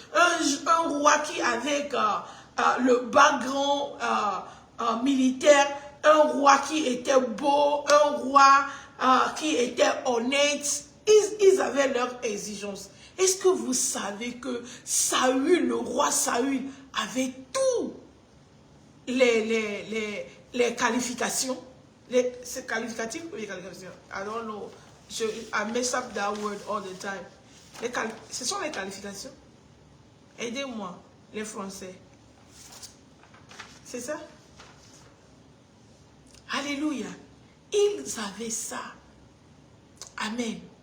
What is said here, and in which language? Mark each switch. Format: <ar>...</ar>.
<fr>Un roi qui avait le background militaire, un roi qui était beau, un roi qui était honnête. Ils avaient leurs exigences. Est-ce que vous savez que Saül, le roi Saül, avait tous les qualifications. C'est qualificatif ou les qualifications?</fr> <en>I don't know. I mess up that word all the time.</en> <fr>Ce sont les qualifications. Aidez-moi, les Français. C'est ça? Alléluia. Ils avaient ça. Amen.</fr>